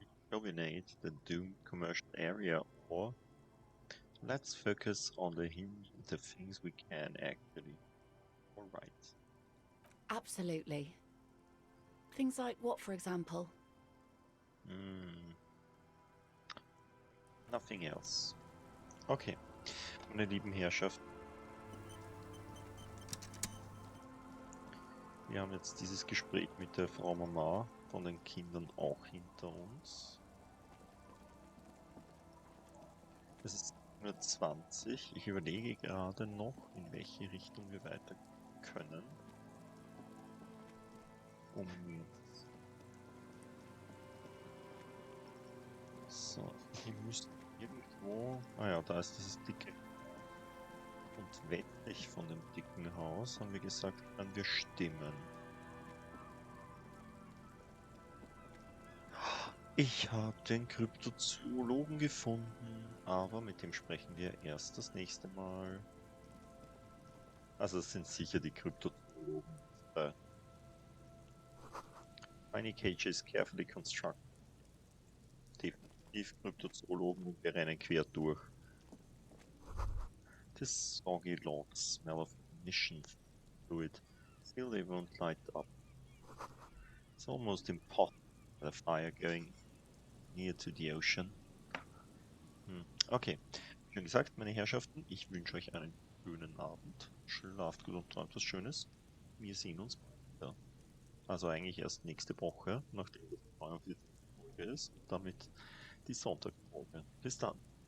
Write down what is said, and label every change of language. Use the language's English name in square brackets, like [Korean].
[English] Rejuvenate the doomed commercial area, or let's focus on the things we can actually. Alright. Absolutely. Things like what, for example? Nothing else. [German] Okay, meine lieben Herrschaften. Wir haben jetzt dieses Gespräch mit der Frau Mama von den Kindern auch hinter uns. Es ist nur 20. Ich überlege gerade noch, in welche Richtung wir weiter können. So, wir müssen irgendwo... Ah ja, da ist dieses dicke. Und westlich von dem dicken Haus, haben wir gesagt, können wir stimmen. Ich habe den Kryptozoologen gefunden, aber mit dem sprechen wir erst das nächste Mal. Also es sind sicher die Kryptozoologen. [English] Tiny cages carefully constructed. [German] Definitiv Kryptozoologen und wir rennen quer durch. [English] This soggy logs smell of ignition fluid. Still they won't light up. It's almost impossible with a fire going near to the ocean. [German] Okay, wie schon gesagt, meine Herrschaften, ich wünsche euch einen schönen Abend. Schlaft gut und träumt was Schönes. Wir sehen uns wieder. Also eigentlich erst nächste Woche, nachdem das 42. Folge ist, damit die Sonntagsfolge. Bis dann.